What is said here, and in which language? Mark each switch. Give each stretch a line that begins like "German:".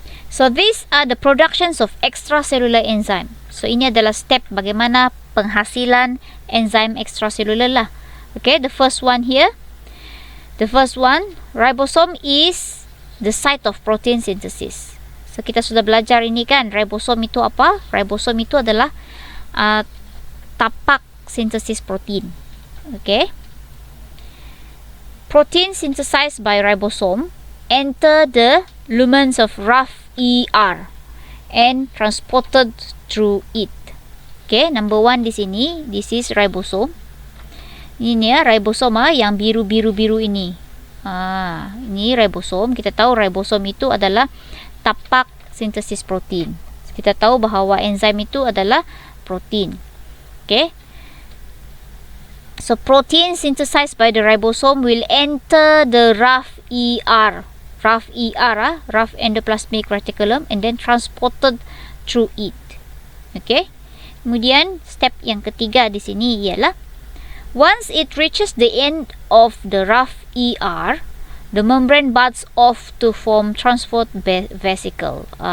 English: So these are the productions of extracellular enzyme.
Malay: So ini adalah step bagaimana penghasilan enzim extracellular lah.
English: Okay, the first one here. The first one, ribosome is the site of protein synthesis.
Malay: So kita sudah belajar ini kan, ribosome itu apa? Ribosome itu adalah tapak sintesis protein.
English: Okay. Protein synthesized by ribosome enter the lumens of RAF-ER and transported through it. Okay, number 1
Malay: di sini,
English: this is ribosome.
Malay: Ini ya, ribosome yang biru-biru ini. Ini ribosome. Kita tahu ribosome itu adalah tapak sintesis protein. Kita tahu bahawa enzim itu adalah protein.
English: Okay. So protein synthesized by the ribosome will enter the RAF-ER. RAF endoplasmic reticulum and then transported through it. Okay.
Malay: Kemudian step yang ketiga di sini ialah
English: once it reaches the end of the RAF-ER, the membrane buds off to form transport vesicle.